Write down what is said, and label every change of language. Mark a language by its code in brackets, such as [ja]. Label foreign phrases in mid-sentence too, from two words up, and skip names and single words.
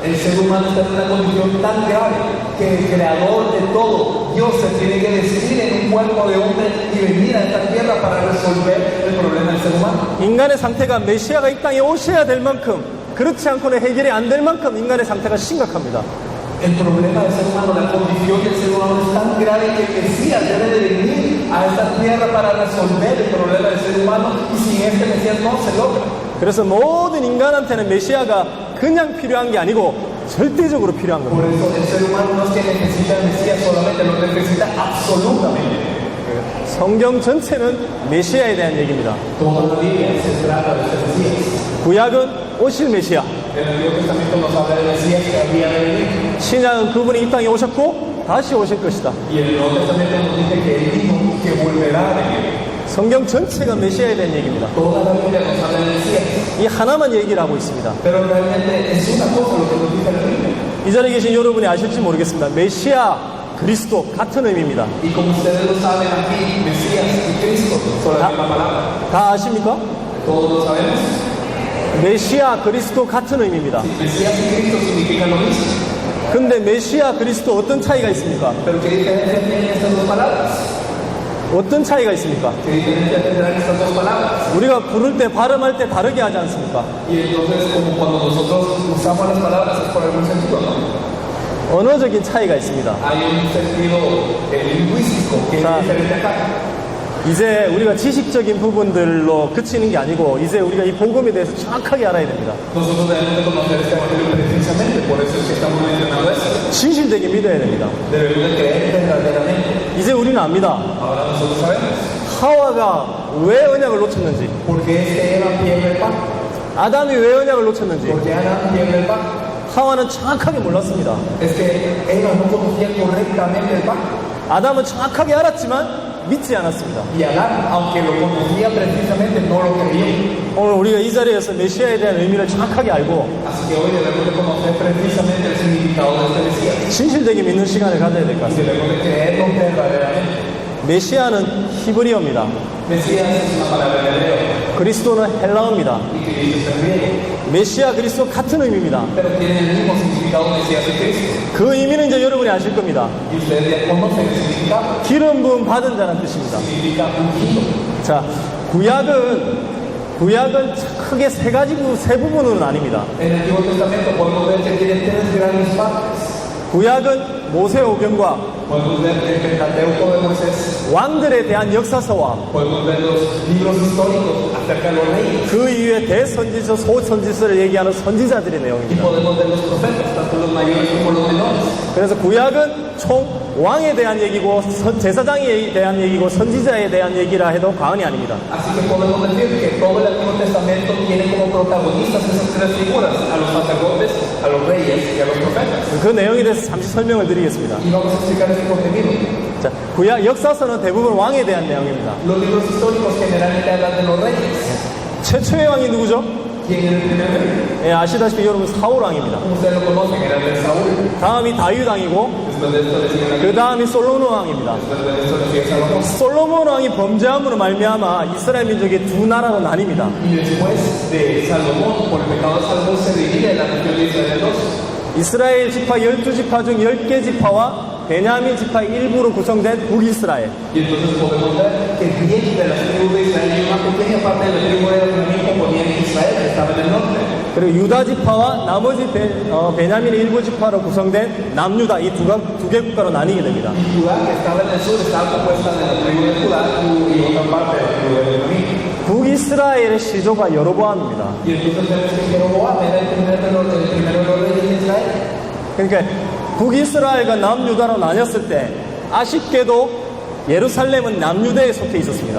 [ko] 인간의 상태가 메시아가 이 땅에 오셔야 될 만큼, 그렇지 않고는 해결이 안 될 만큼 인간의 상태가 심각합니다. [es] El problema del ser humano, la condición del ser humano es tan grave que el Mesías debe de venir a esta tierra para resolver el problema del ser humano y sin este Mesías no se logra. [ko] 그래서 모든 인간한테는 메시아가 그냥 필요한 게 아니고 절대적으로 필요한 [es] Por [ko] 겁니다. [es] eso el ser humano no es que necesita el Mesías solamente, lo necesita absolutamente. [ko] 성경 전체는 메시아에 대한 얘기입니다. [es] Toda la Biblia se trata de este Mesías. [ko] 구약은 오실 메시아, [es] El Antiguo Testamento nos habla del Mesías que había de venir. [ko] 신약은 그분이 이 땅에 오셨고 다시 오실 것이다. [es] Y el Nuevo Testamento nos dice que Él vino, que volverá a venir. [ko] 성경 전체가 메시아에 대한 얘기입니다. [es] Toda la Biblia nos habla del Mesías. [ko] 이 하나만 얘기를 하고 있습니다. [es] Pero realmente es una cosa lo que nos dice la Biblia. [ko] 이 자리에 계신 여러분이 아실지 모르겠습니다. 메시아, 그리스도 같은 의미입니다. [es] Y como ustedes lo saben aquí, Mesías y Cristo son la misma palabra. [ko] 다 아십니까? [es] Todos lo sabemos. [ko] 메시아, 그리스도 같은 의미입니다. [es] Mesías y Cristo significan lo mismo. [ko] 근데 메시아, 그리스도 어떤 차이가 있습니까? [es] Pero ¿qué diferencia tienen estas dos palabras? [ko] 어떤 차이가 있습니까? [es] ¿Qué diferencia tendrán estas dos palabras? [ko] 우리가 부를 때 발음할 때 다르게 하지 않습니까? [es] Y entonces, como cuando nosotros usamos las palabras es por algún sentido, ¿no? [ko] 언어적인 차이가 있습니다. [es] Hay un sentido lingüístico que es diferente acá. [ko] 이제 우리가 지식적인 부분들로 그치는 게 아니고 이제 우리가 이 복음에 대해서 정확하게 알아야 됩니다. [es] Nosotros debemos de conocer este evangelio precisamente, por eso es que estamos mencionando esto. [ko] 진실되게 믿어야 됩니다. [es] Debemos de creer verdaderamente. [ko] 이제 우리는 압니다. [es] Ahora nosotros sabemos [ko] 하와가 왜 언약을 놓쳤는지, [es] por qué es que Eva pierde el pacto, [ko] 아담이 왜 언약을 놓쳤는지 [es] por qué Adán pierde el pacto. [ko] 하와는 정확하게 몰랐습니다. [es] Es que Eva no conocía correctamente el pacto. [ko] 아담은 정확하게 알았지만 믿지 않았습니다. [es] Y Adán, aunque lo conocía precisamente, no lo creyó. [ko] 오늘 우리가 이 자리에서 메시아에 대한 의미를 정확하게 알고 [es] Así que hoy debemos de conocer precisamente el significado de este Mesías. [ko] 진실되게 믿는 시간을 가져야 될 것 [es] Y [ko] 같습니다. [es] debemos de creerlo verdaderamente. [ko] 메시아는 히브리어입니다. [es] Mesías es una palabra en hebreo [ko] 그리스도는 헬라어입니다. [es] y Cristo es en griego. [ko] 메시아, 그리스도 같은 의미입니다. [es] Pero tienen el mismo significado Mesías y Cristo. [ko] 그 의미는 이제 여러분이 아실 겁니다. [es] Y ustedes ya conocen el significado. [ko] 기름 부음 받은 자라는 뜻입니다. [es] Significa ungido. [ko] 자, 구약은 크게 세 부분으로 나뉩니다. [es] En el Antiguo Testamento podemos ver que tiene tres grandes partes. [ko] 구약은 모세오경과 [es] Podemos ver el Pentateuco de Moisés. [ko] 왕들에 대한 역사서와 [es] Podemos ver los libros históricos acerca de los reyes. [ko] 그 이후에 대선지서, 소선지서를 얘기하는 선지자들의 [es] Y [ko] 내용입니다. [es] podemos ver los profetas, tanto los mayores como los menores. [ko] 그래서 구약은 총 왕에 대한 얘기고 제사장에 대한 얘기고 선지자에 대한 얘기라 해도 과언이 아닙니다. [es] Así que podemos decir que todo el Antiguo Testamento tiene como protagonistas esas tres figuras, a los sacerdotes, a los reyes y a los profetas. [ko] 그 내용에 대해서 잠시 설명을 드리겠습니다. [es] Y vamos a explicar ese contenido. [ko] 자, 구약 역사서는 대부분 왕에 대한 내용입니다. [es] Los libros históricos generalmente hablan de los reyes. [ko] 최초의 왕이 누구죠? [es] ¿Quién era el primer rey? [ko] 예, 아시다시피 여러분 사울 왕입니다. [es] Como ustedes lo conocen, era el rey Saúl. [ko] 다음이 다윗 왕이고 [es] Después de esto le sigue [ko] 그 다음이 솔로몬 왕입니다. [es] Después de esto le sigue Salomón. [ko] 솔로몬 왕이 범죄함으로 말미암아 이스라엘 민족이 두 나라로 나뉩니다. [es] Y después de Salomón, por el pecado de Salomón, se divide la nación de Israel en dos. [ko] 이스라엘 지파 12지파 중 10개 지파와 베냐민 지파 일부로 구성된 북이스라엘. [es] Y entonces podemos ver que 10 de las tribus de Israel y una pequeña parte de la tribu de Benjamín componían Israel, que estaba en el norte. [ko] 그리고 유다 지파와 나머지 베냐민의 일부 지파로 구성된 남유다 이 두 개 국가로 나뉘게 됩니다. [es] Y Judá, que estaba en el sur, estaba compuesta de la tribu de Judá y otra parte de la tribu de Benjamín. [ko] 북이스라엘의 시조가 여로보암입니다. [es] Y entonces vemos que Jeroboam era el primero de los reyes de Israel. [ko] 그러니까 북이스라엘과 남유다로 나뉘었을 때 아쉽게도 예루살렘은 남유대에 속해 있었습니다.